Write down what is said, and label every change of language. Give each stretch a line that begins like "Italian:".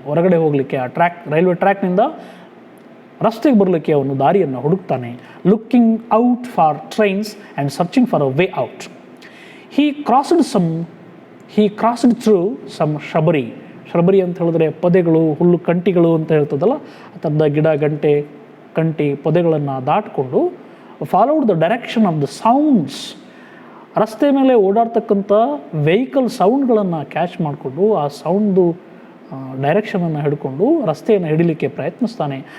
Kannada: ಹೊರಗಡೆ ಹೋಗಲಿಕ್ಕೆ ಆ ಟ್ರ್ಯಾಕ್, ರೈಲ್ವೆ ಟ್ರ್ಯಾಕ್ನಿಂದ ರಸ್ತೆಗೆ ಬರಲಿಕ್ಕೆ ಅವನು ದಾರಿಯನ್ನು ಹುಡುಕ್ತಾನೆ.
English: Looking out for trains and searching for a way out. He crossed through some shrubbery.
Kannada: shrubbery ಅಂತ ಹೇಳಿದ್ರೆ ಪೊದೆಗಳು, ಹುಲ್ಲು ಕಂಟಿಗಳು ಅಂತ ಹೇಳ್ತದಲ್ಲ, ಆ ಥರದ ಗಿಡ, ಕಂಟಿ ಪೊದೆಗಳನ್ನು ದಾಟಿಕೊಂಡು
English: Followed the direction of the sounds.
Kannada: ರಸ್ತೆ ಮೇಲೆ ಓಡಾಡ್ತಕ್ಕಂಥ ವೆಹಿಕಲ್ ಸೌಂಡ್ಗಳನ್ನು ಕ್ಯಾಚ್ ಮಾಡಿಕೊಂಡು ಆ ಸೌಂಡ್ದು ಡೈರೆಕ್ಷನನ್ನು ಹಿಡ್ಕೊಂಡು ರಸ್ತೆಯನ್ನು ಹಿಡಿಲಿಕ್ಕೆ ಪ್ರಯತ್ನಿಸ್ತಾನೆ.